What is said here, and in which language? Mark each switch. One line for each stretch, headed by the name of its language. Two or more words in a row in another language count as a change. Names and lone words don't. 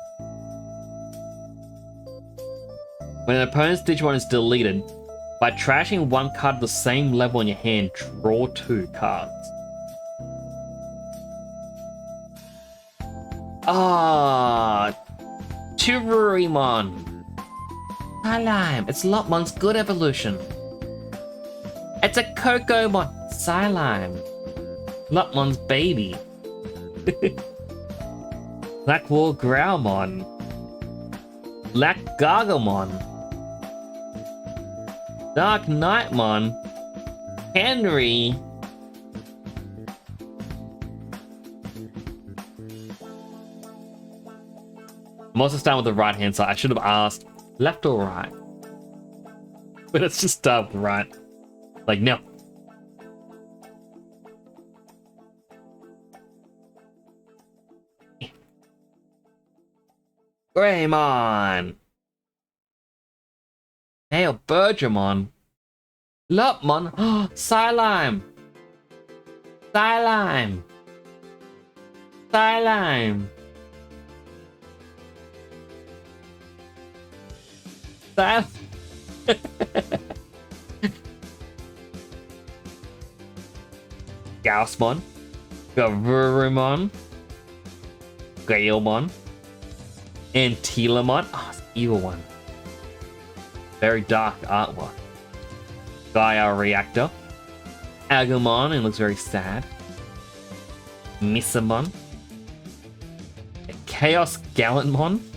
English: When an opponent's Digimon is deleted, by trashing one card of the same level in your hand, draw 2 cards. Ah, Chirurimon. Psylime. It's Lopmon's good evolution. It's a Kokomon. Psylime. Lopmon's baby. Blackwall Growlmon. Black Gargamon. Dark Knightmon. Henry. I'm also starting with the right hand side. I should have asked left or right. But let's just start with right. Like, no. Greymon. Nail Bergermon. Lopmon. Oh, Psylime. Psylime. Psylime. Psylime. Gaussmon. Gavurumon. Gailmon. And Telamon. Oh, it's the evil one. Very dark artwork. Gaia Reactor. Agumon, and looks very sad. Missamon. Chaos Gallantmon.